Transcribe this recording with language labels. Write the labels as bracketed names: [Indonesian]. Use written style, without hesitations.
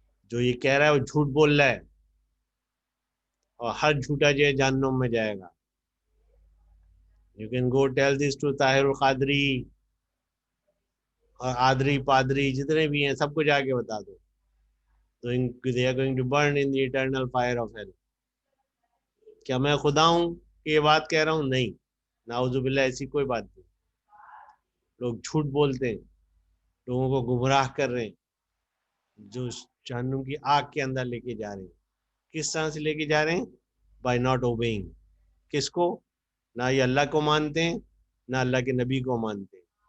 [Urdu] جو یہ کہہ رہا ہے وہ جھوٹ بول رہا ہے, اور ہر جھوٹا جو ہے جہنم میں جائے گا. [English] You can go tell this to [Urdu] Tahir al-Qadri اور آدری پادری جتنے بھی ہیں سب کو جا کے بتا دو. [English] تو they are going to burn in the eternal fire of hell. [Urdu] کیا میں خدا ہوں کہ یہ بات کہہ رہا ہوں؟ نہیں, نعوذ باللہ ایسی کوئی بات نہیں. لوگ جھوٹ بولتے ہیں, لوگوں کو گمراہ کر رہے ہیں, جو جہنم کی آگ کے اندر لے کے جا رہے ہیں. کس طرح سے لے کے جا رہے ہیں؟ By not obeying. کس کو؟ نہ یہ اللہ کو مانتے ہیں نہ اللہ کے نبی کو مانتے ہیں.